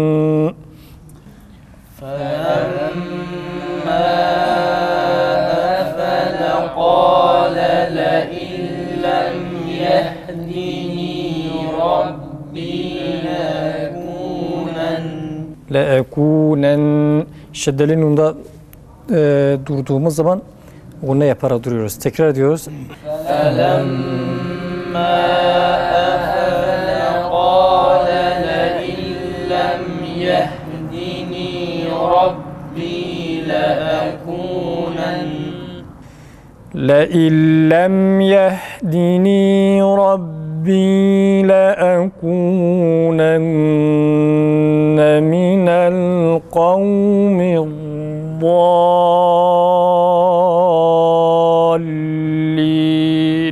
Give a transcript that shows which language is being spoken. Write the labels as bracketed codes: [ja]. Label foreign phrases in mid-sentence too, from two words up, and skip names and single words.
[ar] فلما أفل قال لئن لم يهدني ربي [tr] لأكونن şeddeli nunda durduğumuz zaman onu yaparak duruyoruz. Tekrar ediyoruz. [ar] فلما أفل قال لئن لم يهدني ربي لأكونن لئن لم يهدني ربي لأكونن من القوم الضالين.